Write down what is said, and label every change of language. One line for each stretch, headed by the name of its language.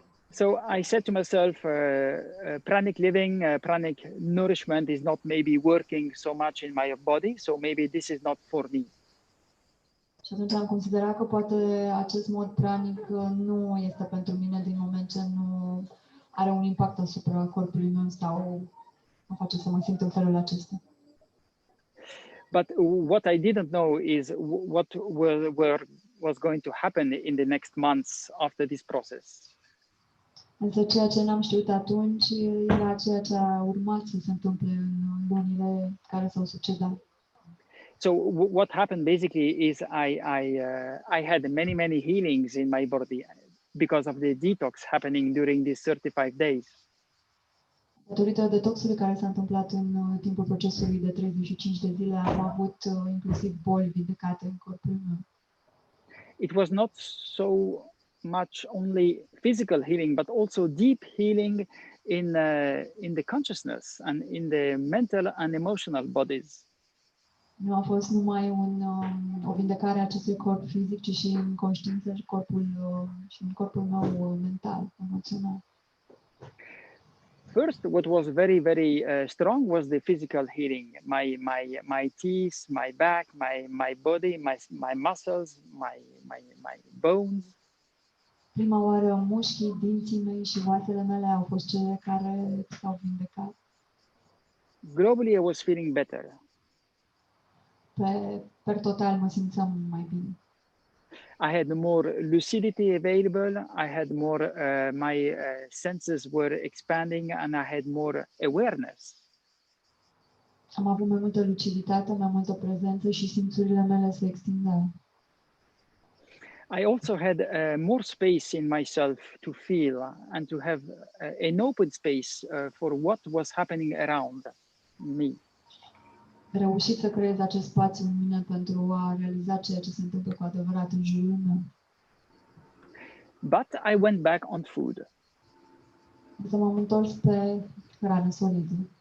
English: So I said to myself, pranic living, pranic nourishment is not maybe working so much in my body, so maybe this is not for me.
Romanian: Și atunci am considerat că poate acest mod pranic nu este pentru mine din moment ce nu are un impact asupra corpului meu sau mă face să mă simt în felul acesta.
English: But what I didn't know is what was going to happen in the next months after this process.
Romanian: Însă ceea ce n-am știut atunci era ceea ce a urmat să se întâmple în lunile care s-au succedat.
English: So what happened basically is I had many healings in my body because of the detox happening during these 35 days.
Romanian: Datorită detoxului care s-a întâmplat în timpul procesului de 35 de zile, am avut inclusiv boli vindecate în corpul meu.
English: It was not so much only physical healing, but also deep healing in the consciousness and in the mental and emotional bodies.
Romanian: Nu a fost numai o vindecare a acestui corp fizic, ci și în conștiință și în corpul meu mental, emoțional.
English: First, what was very strong was the physical healing. My teeth, my back, my body, my muscles, my bones.
Romanian: Prima oară, mușchii, dinții mei și oasele mele au fost cele care s-au vindecat.
English: Globally, I was feeling better.
Romanian: Per total, mă simțeam mai bine.
English: I had more lucidity available. I had more, my senses were expanding, and I had more awareness.
Romanian: Am avut mai multă luciditate, mai multă prezență și simțurile mele se extindeau.
English: I also had more space in myself to feel and to have an open space for what was happening around me.
Romanian: Reușit să creez acest spațiu în mine pentru a realiza ceea ce se întâmplă cu adevărat în jurul meu.
English: But I went back on food.
Romanian: Să m-am întors pe hrană solidă.